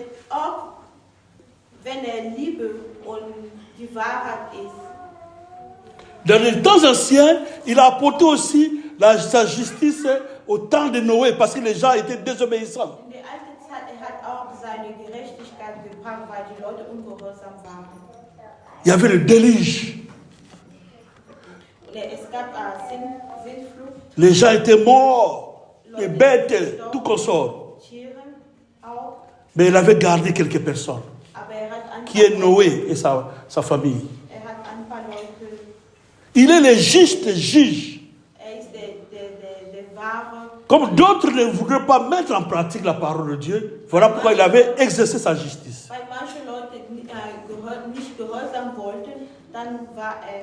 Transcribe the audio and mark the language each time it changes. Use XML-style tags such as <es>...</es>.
<de>auch wenn Liebe und die Wahrheit ist.</de> <fr>Dans les temps anciens, il a apporté aussi sa justice au temps de Noé parce que les gens étaient désobéissants.</fr> <de>In der alten Zeit, hat auch seine Gerechtigkeit gebracht, weil die Leute ungehorsam waren.</de> <fr>Il y avait le déluge.</fr> <de>Und es gab Sintflut,</de> <fr>Les gens étaient morts, les bêtes, tout consort.</fr> <de>Tiere auch,</de> <fr>Mais il avait gardé quelques personnes,</fr> <de>aber hat</de> <fr>qui est Noé et sa famille.</fr> <de>hat ein paar Leute.</de> <fr>Il est le juste juge.</fr> <de>Ist der wahre.</de> <fr>Comme d'autres ne voudraient pas mettre en pratique la parole de Dieu, voilà pourquoi il avait exercé sa justice.</fr> <de>Weil manche Leute nicht gehorsam wollten, dann war</de>